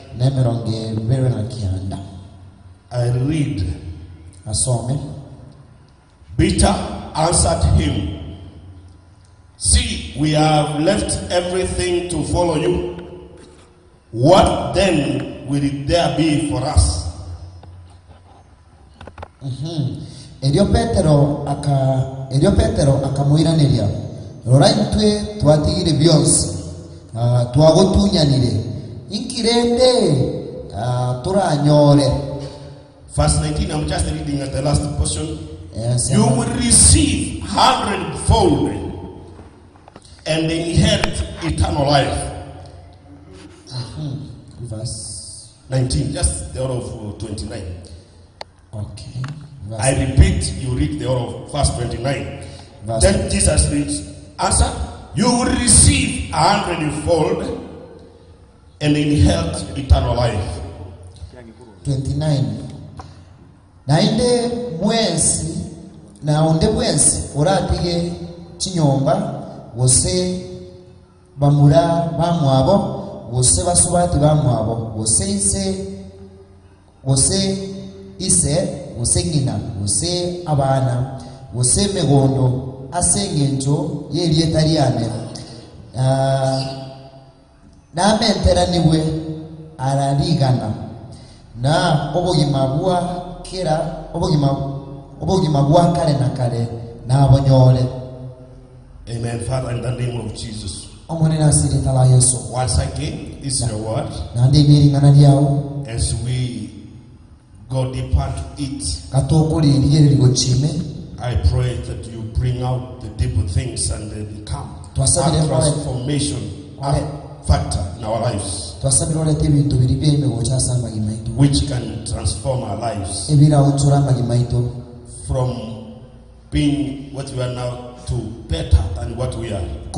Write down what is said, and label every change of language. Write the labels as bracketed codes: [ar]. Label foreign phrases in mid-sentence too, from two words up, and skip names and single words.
[en] I read. Peter answered him, "See, we have left everything to follow you. What then will there be for us?" [guz] Erio Petero akamuiraniria rorai twe twatigire byonse twagotunyanire inkirende turanyore. [en] Verse 19, I'm just reading at the last portion. Yes, you will receive 100-fold and they inherit eternal life. Verse 19, just the order of 29. Okay. I repeat, you read the order of verse 29. Then Jesus reads, answer, you will receive 100-fold and inherit eternal life. 29. [guz] Nainde mwensi na onde mwensi oratige chinyomba wose bamura bamwabo wose basubati bamwabo wose ise ngina wose abana wose megondo asengenjo yelietariane na menteraniwe ararigana na obogima bwa kera obogima bwa kare na kare na abonyole. [en] Amen. Father, in the name of Jesus, once again, this is your word. As we go deeper to it, I pray that you bring out the deeper things and they become a transformation factor in our lives, which can transform our lives from being what we are now to better than what we are.